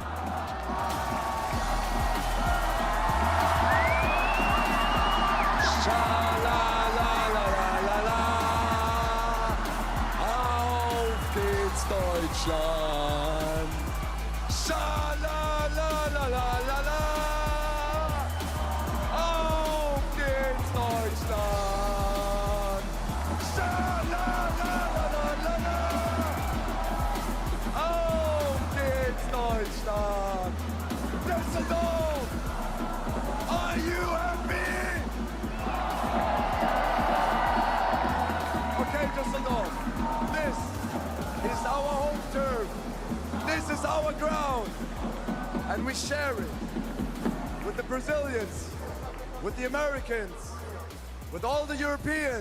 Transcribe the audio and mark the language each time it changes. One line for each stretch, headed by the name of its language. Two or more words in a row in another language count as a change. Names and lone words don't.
German: Deutschland. Scha-la-la-la-la-la-la. Auf geht's Deutschland. Scha-la-la-la-la-la. Auf geht's Deutschland.
English: Düsseldorf, are you happy? Okay, Düsseldorf, this is our home turf. This is our ground. And we share it with the Brazilians, with the Americans, with all the Europeans.